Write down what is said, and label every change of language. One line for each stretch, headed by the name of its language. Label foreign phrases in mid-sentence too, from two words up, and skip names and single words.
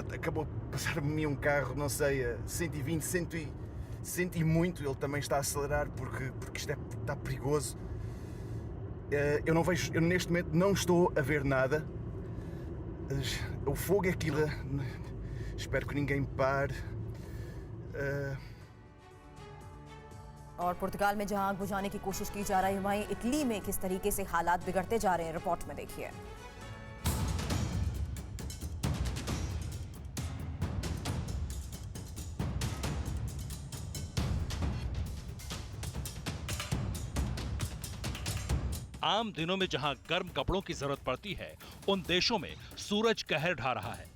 Portuguese: Acabou de passar-me a mim um carro, não sei, a 120, 100 e muito. Ele também está a acelerar porque isto está perigoso. Eu não vejo, eu neste momento não estou a ver nada. O fogo é aquilo. Espero que ninguém pare.
Hindi: और पुर्तगाल में जहां आग बुझाने की कोशिश की जा रही है, वहीं इटली में किस तरीके से हालात बिगड़ते जा रहे हैं, रिपोर्ट में देखिए। आम दिनों में जहां गर्म कपड़ों की जरूरत पड़ती है, उन देशों में सूरज कहर ढा रहा है।